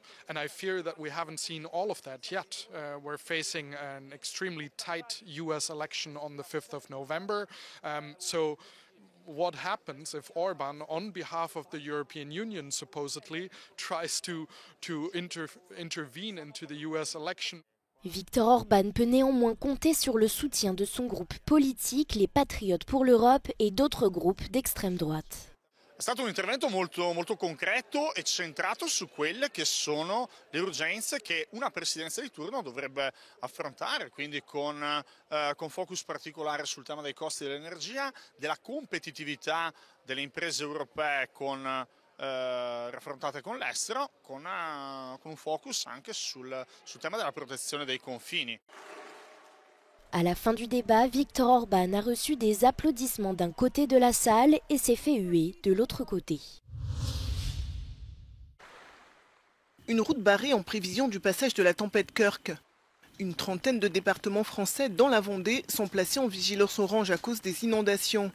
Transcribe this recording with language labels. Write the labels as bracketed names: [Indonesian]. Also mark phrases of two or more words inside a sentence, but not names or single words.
[English] And I fear that we haven't seen all of that yet. We're facing an extremely tight US election on the 5th of November. So what happens if Orban, on behalf of the European Union, supposedly tries to intervene into the US election? [French] Viktor Orban peut néanmoins compter sur le soutien de son groupe politique, les Patriotes pour l'Europe et d'autres groupes d'extrême droite. [Italian] È stato un intervento molto concreto e centrato su quelle che sono le urgenze che una presidenza di turno dovrebbe affrontare, quindi con focus particolare sul tema dei costi dell'energia, della competitività delle imprese europee raffrontate con l'estero, con un focus anche sul tema della protezione dei confini. [French] À la fin du débat, Viktor Orban a reçu des applaudissements d'un côté de la salle et s'est fait huer de l'autre côté. Une route barrée en prévision du passage de la tempête Kirk. Une trentaine de départements français dans la Vendée sont placés en vigilance orange à cause des inondations.